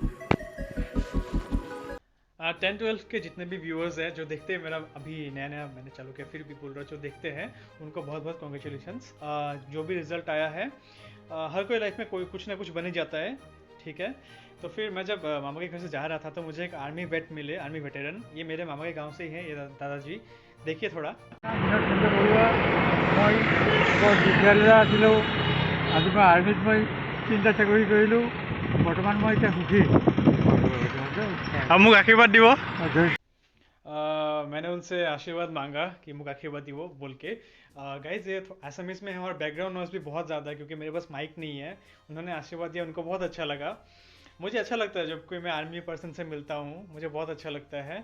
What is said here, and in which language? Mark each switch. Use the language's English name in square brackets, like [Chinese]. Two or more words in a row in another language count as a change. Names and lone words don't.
[Hindi] 10-12 के जितने भी व्यूअर्स हैं जो देखते हैं मेरा, अभी नया नया मैंने चालू किया, फिर भी बोल रहा जो देखते हैं उनको बहुत बहुत कॉन्ग्रेचुलेशंस। जो भी रिजल्ट आया है, हर कोई लाइफ में कोई कुछ ना कुछ बन ही जाता है, ठीक है। तो फिर मैं जब मामा के घर से जा रहा था तो मुझे एक [English] army vet [Hindi] मिले, [English] army veteran. [Hindi] ये मेरे मामा के गांव से ही हैं, ये दादाजी। देखिए थोड़ा। [Assamese] আজি মই আৰ্মিত মই 3টা চাকৰি কৰিলোঁ। বৰ্তমান মই এতিয়া সুখী। [Hindi] अब मुझे आशीर्वाद दिवो। मैंने उनसे आशीर्वाद मांगा कि मुझे आशीर्वाद दिवो बोल के। गाइज ये एसएमएस में है और [English] background noise [Hindi] भी बहुत ज़्यादा है क्योंकि मेरे पास माइक नहीं है। उन्होंने आशीर्वाद दिया, उनको बहुत अच्छा लगा। मुझे अच्छा लगता है जब कोई मैं [English] army person [Hindi] से मिलता हूँ, मुझे बहुत अच्छा लगता है।